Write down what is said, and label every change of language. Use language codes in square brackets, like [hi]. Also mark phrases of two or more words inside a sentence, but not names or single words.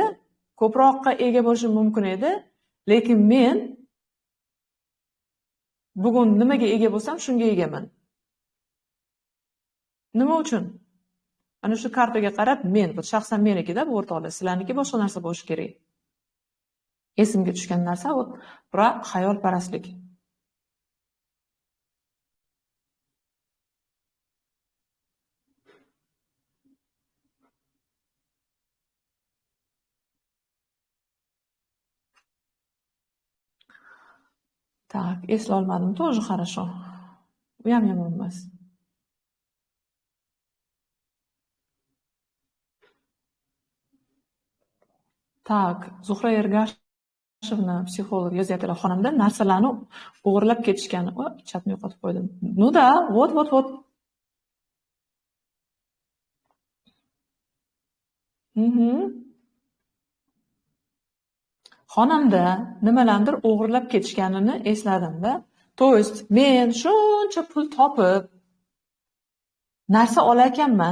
[uz] Ko'proqqa ega bo'lishim mumkin edi, lekin men bugun nimaga ega bo'lsam, shunga egaman. Nima uchun? Ana shu kartaga qarab, men, bu shaxsan menikida, bu o'rtoqlar, sizlarniki boshqa narsa bo'lishi kerak. Esimga tushgan narsa bu xayolparastlik. [ru] Так, eslolmadim, тоже хорошо. [uz] U ham yomon emas. Так, Zuhra Ergashevna psixolog yozyaptilar. Xonamda narsalarni o'g'irlab ketishgani. Chatni yo'qotib qo'ydim. [ru] Ну да, вот. [uz] Xonamda nimalardir o'g'irlab ketishganini esladim-da. [ru] To есть, [uz] men shuncha pul topib narsa olakanman.